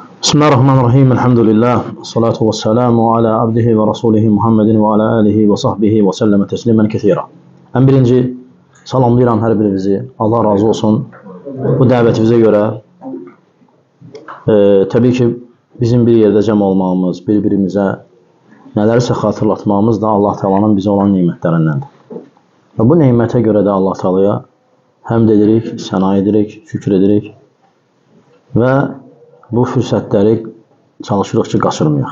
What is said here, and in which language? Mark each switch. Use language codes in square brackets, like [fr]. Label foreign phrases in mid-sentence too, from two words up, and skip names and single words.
[ar] Bismillahirrahmanirrahim. Elhamdülillah. صلاة و سلام على عبده و رسوله محمد و على آله و صحبه و سلم تسليما كثيرا. [az] En birinci salamlayıram hər birinizi. Allah razı olsun. Bu dəvətimizə görə təbii ki bizim bir yerdə cəm olmağımız, bir-birimizə nələrsə xatırlatmağımız da Allah Taala'nın bizə olan nemətlərindəndir. Və bu nemətə görə də Allah Taala'ya həmd edirik, səna edirik, şükür edirik və bu fürsətləri çalışırıq ki, qaçırmayaq.